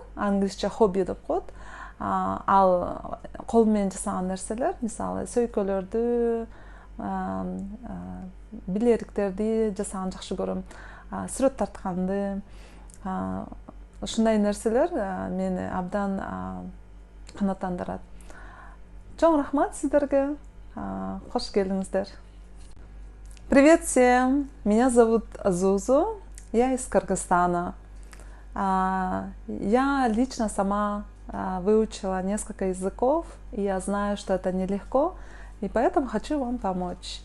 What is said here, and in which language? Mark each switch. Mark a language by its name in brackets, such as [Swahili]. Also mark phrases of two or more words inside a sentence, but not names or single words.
[Kyrgyz] Англисче хобби деп коет. Ал кол менен жасаган нерселер, мисалы сөйкөлөрдү, билериктерди жасаган жакшы көрөм. Сүрөт тартканды, ушундай нерселер мени абдан канааттандырат. Чоң рахмат сиздерге. Кош келдиңиздер. [Russian] Привет всем! Меня зовут Зузу. Я из Кыргызстана. Я лично сама выучила несколько языков, и я знаю, что это нелегко, и поэтому хочу вам помочь.